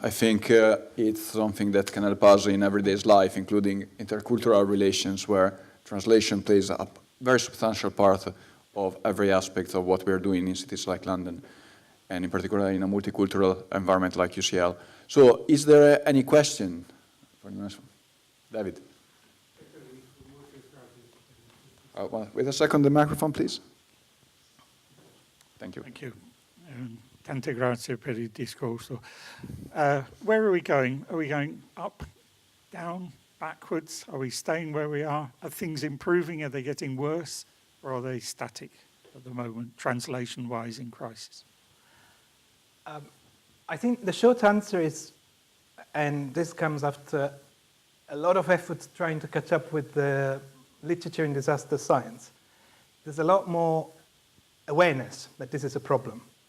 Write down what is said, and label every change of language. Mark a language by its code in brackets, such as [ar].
[en] I think it's something that can help us in everyday life, including intercultural relations, where translation plays a very substantial part of every aspect of what we're doing in cities like London, and in particular in a multicultural environment like UCL. So is there any question for the next one? David? Well, wait a second, the microphone, please. Thank you. Thank you. [it] Tante grazie per il discorso. [en] Where are we going? Are we going up, down, backwards? Are we staying where we are? Are things improving? Are they getting worse? Or are they static at the moment, translation-wise, in crisis? I think the short answer is, and this comes after a lot of efforts trying to catch up with the literature in disaster science, there's a lot more awareness that this is a problem.